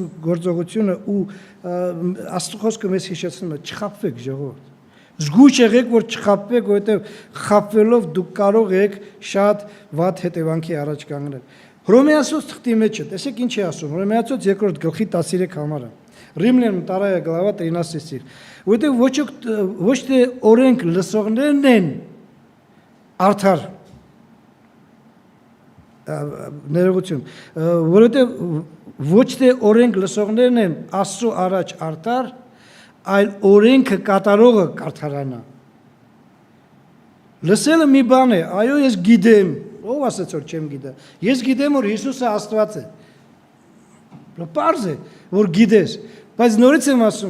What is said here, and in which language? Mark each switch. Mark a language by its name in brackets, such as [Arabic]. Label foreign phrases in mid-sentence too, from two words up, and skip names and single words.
[Armenian] գործողությունը ու Աստծո խոսքը մեզ հիշեցնում է, չխաբվեք ժողովուրդ։ Զգույշ եղեք, որ չխաբվեք, որովհետև խաբվելով դուք կարող եք շատ վատ հետևանքի առաջ կանգնել։ Հռոմեացոց թղթի մեջ է, տեսեք ինչ է ասում, Հռոմեացոց 2 գլխի 13 համարը։ [Russian] Римлянам 2 глава 13 стих։ [Armenian] Որովհետև ոչ թե օրենք լսողներն են արդար, ներողություն, որովհետև ոչ թե օրենք լսողներն են Աստծո առաջ արդար, այլ օրենքը կատարողը կարդարանա։ Լսելը մի բան է, այո, ես գիտեմ, ով ասաց որ չեմ գիտա։ Ես գիտեմ, որ Հիսուսը Աստված է։ Պարզ է, որ գիտես, բայց նորից եմ ասում,